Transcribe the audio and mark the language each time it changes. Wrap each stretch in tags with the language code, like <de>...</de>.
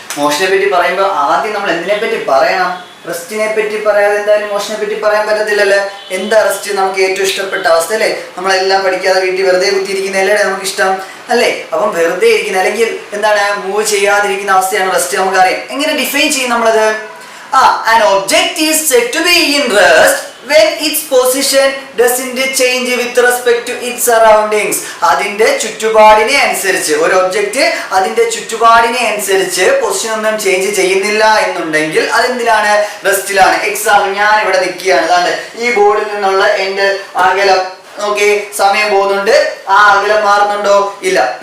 <ml>മോഷനെ പറ്റി പറയുമ്പോൾ ആദ്യം നമ്മൾ എന്തിനെ പറ്റി പറയണം? റെസ്റ്റിനെ പറ്റി പറയാതെ എന്തായാലും മോഷനെ പറ്റി പറയാൻ പറ്റത്തില്ലല്ലേ? എന്താ റെസ്റ്റ്? നമുക്ക് ഏറ്റവും ഇഷ്ടപ്പെട്ട അവസ്ഥ അല്ലേ? നമ്മളെല്ലാം പഠിക്കാതെ വീട്ടിൽ വെറുതെ കുത്തിയിരിക്കുന്നതല്ലേ നമുക്ക് ഇഷ്ടം അല്ലേ? അപ്പം വെറുതെ ഇരിക്കുന്ന അല്ലെങ്കിൽ എന്താണ് മൂവ് ചെയ്യാതിരിക്കുന്ന അവസ്ഥയാണ് റെസ്റ്റ്. നമുക്കറിയാം. എങ്ങനെ ഡിഫൈൻ ചെയ്യും നമ്മളത്?</ml> <en>an object is said to be in rest when its position doesn't change with respect to its surroundings.</en> <ml>അതിന്റെ ചുറ്റുപാടിനെ അനുസരിച്ച് ഒരു ഒബ്ജക്റ്റ് അതിന്റെ ചുറ്റുപാടിനെ അനുസരിച്ച് പൊസിഷൻ ഒന്നും ചേഞ്ച് ചെയ്യുന്നില്ല എന്നുണ്ടെങ്കിൽ അതെന്തിലാണ്? റെസ്റ്റിലാണ്. എക്സാമ്പിൾ, ഞാൻ ഇവിടെ നിൽക്കുകയാണ്, അതാണ്ട് ഈ ബോർഡിൽ നിന്നുള്ള എൻ്റെ അകലം. ഓക്കെ, സമയം പോകുന്നുണ്ട്, ആ അകലം മാറുന്നുണ്ടോ? ഇല്ല.</ml>